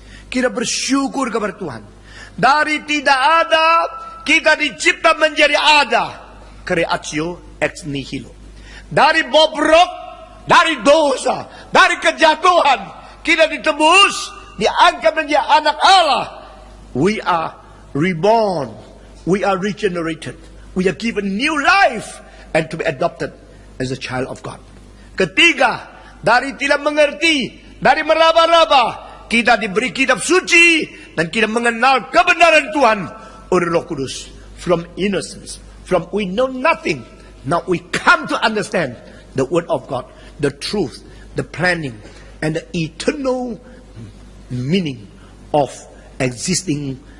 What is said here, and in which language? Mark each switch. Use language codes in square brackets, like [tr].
[id] Kita bersyukur kepada Tuhan. Dari tidak ada, kita dicipta menjadi ada. [la] Creatio ex nihilo. [id] Dari bobrok, dari dosa, dari kejatuhan, kita ditebus, diangkat menjadi anak Allah. [en] We are reborn. We are regenerated. We are given new life and to be adopted as a child of God. [id] Ketiga, dari tidak mengerti, dari meraba-raba, kita diberi kitab suci dan kita mengenal kebenaran Tuhan oleh Roh Kudus. [en] From innocence, from we know nothing, now we come to understand the word of God, the truth, the planning, and the eternal meaning of existing